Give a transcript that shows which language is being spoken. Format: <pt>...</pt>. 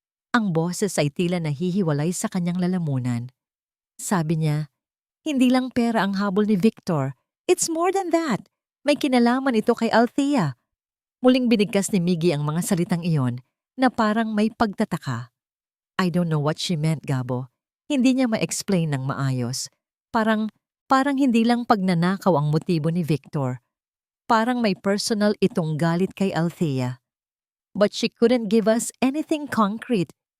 <tl>Ang boses ay tila nahihiwalay sa kanyang lalamunan. Sabi niya, hindi lang pera ang habol ni Victor.</tl> <en>It's more than that.</en> <tl>May kinalaman ito kay Althea. Muling binigkas ni Miggy ang mga salitang iyon na parang may pagtataka.</tl> <en>I don't know what she meant, Gabo.</en> <tl>Hindi niya ma-explain ng maayos. Parang hindi lang pagnanakaw ang motibo ni Victor. Parang may personal itong galit kay Althea.</tl> <en>But she couldn't give us anything concrete.</en>